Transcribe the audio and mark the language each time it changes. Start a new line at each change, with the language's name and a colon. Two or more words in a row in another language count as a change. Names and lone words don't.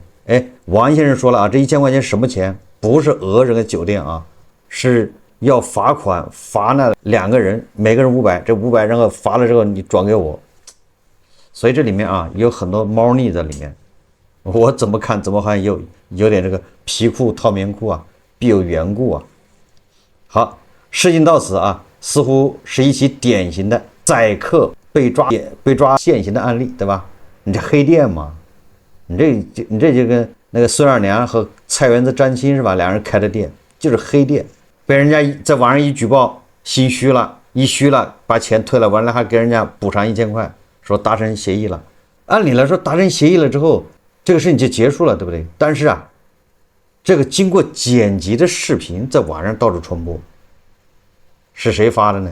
Chinese: 哎，王先生說了啊，這1000塊錢什麼錢？不是訛這個酒店啊，是要罰款，罰那2個人，每個人500，這500然後罰了之後你轉給我。所以這裡面啊有很多貓膩在裡面。我怎麼看怎麼好像有點這個皮褲套棉褲啊，必有緣故啊。好，事情到此啊，似乎是一起典型的宰客被抓现行的案例，对吧？你这黑店嘛，你這就跟那个孙二娘和菜园子沾亲是吧？2人開的店就是黑店，被人家在網上一舉報，心虛了，把錢退了，完了還給人家補償1000塊，說達成協議了。按理來說達成協議了之後，這個事情就結束了，對不對？但是啊，這個經過剪輯的視頻在網上到處傳播，是誰發的呢？